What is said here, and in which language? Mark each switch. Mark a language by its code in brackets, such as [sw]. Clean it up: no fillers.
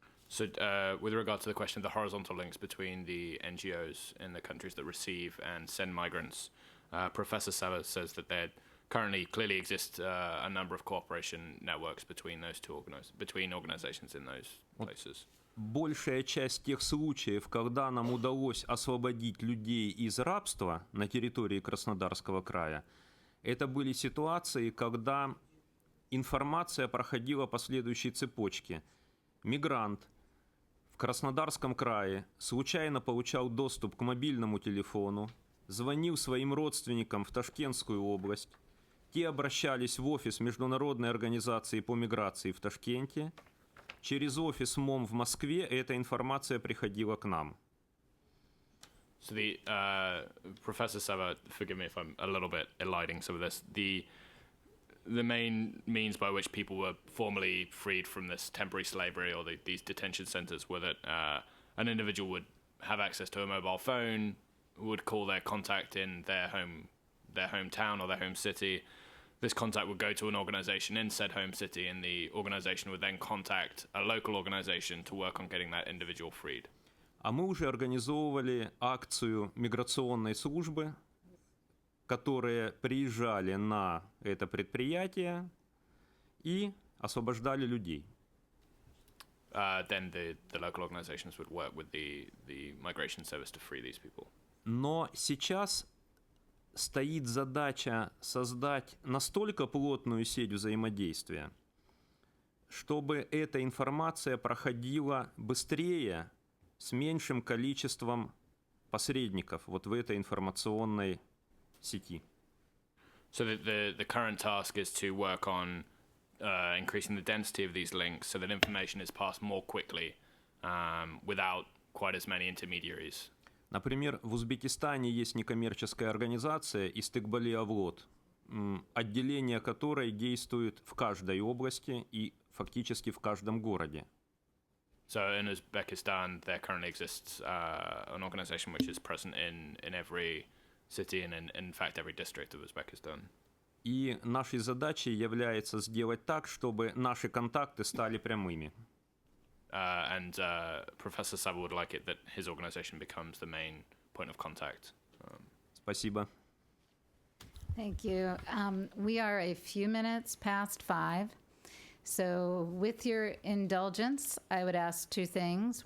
[en] So with regard to the question of the horizontal links between the NGOs in the countries that receive and send migrants, Professor Savas says that there currently clearly exist a number of cooperation networks between those two between organizations in those places. [ru] Большая часть тех случаев, когда нам удалось освободить людей из рабства на территории Краснодарского края, это были ситуации, когда информация проходила по следующей цепочке. Мигрант в Краснодарском крае случайно получал доступ к мобильному телефону, звонил своим родственникам в Ташкентскую область, те обращались в офис Международной организации по миграции в Ташкенте, через офис МОМ в Москве эта информация приходила к нам. [en] So the Professor Sava, forgive me if I'm a little bit eliding some of this. The main means by which people were formally freed from this temporary slavery or these detention centers were that an individual would have access to a mobile phone, would call their contact in their hometown or their home city. This contact would go to an organization in said home city, and the organization would then contact a local organization to work on getting that individual freed. [ru] А мы уже организовывали акцию миграционной службы, которые приезжали на это предприятие и освобождали людей. [en] Then the local organizations would work with the migration service to free these people. [ru] Но сейчас стоит задача создать настолько плотную сеть взаимодействия, чтобы эта информация проходила быстрее, с меньшим количеством посредников вот в этой информационной сети. [en] So the current task is to work on increasing the density of these links so that information is passed more quickly without quite as many intermediaries. [ru] Например, в Узбекистане есть некоммерческая организация «Истыкбали Авлод», отделение которой действует в каждой области и фактически в каждом городе. [en] So in Uzbekistan, there currently exists an organization which is present in every city and in fact every district of Uzbekistan. [ru] И нашей задачей является сделать так, чтобы наши контакты стали прямыми. [en] And Professor Sava would like it that his organization becomes the main point of contact. [ru] Спасибо. [en] Thank you. We are a few minutes past 5. So with your indulgence, I would ask two things.